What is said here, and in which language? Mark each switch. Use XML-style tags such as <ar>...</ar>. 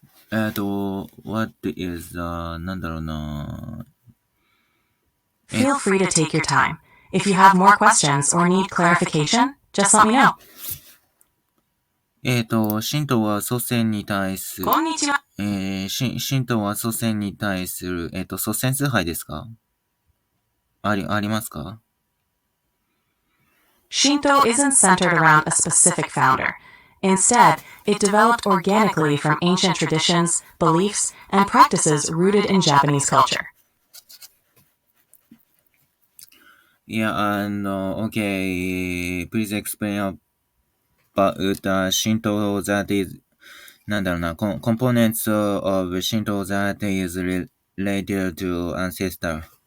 <en>What is, Feel free to take your time. If you have more questions or need clarification, just let me know.</en> <ja>神道は祖先に対する、こんにちは。神道は祖先に対する、祖先崇拝ですか？ありますか？</ja> <en>Shinto isn't centered around a specific founder. Instead, it developed organically from ancient traditions, beliefs, and practices rooted in Japanese culture. Yeah, and okay, please explain about Shinto that is,</en> <ja>なんだろうな、</ja> <en>components of Shinto that is related to ancestor.</en>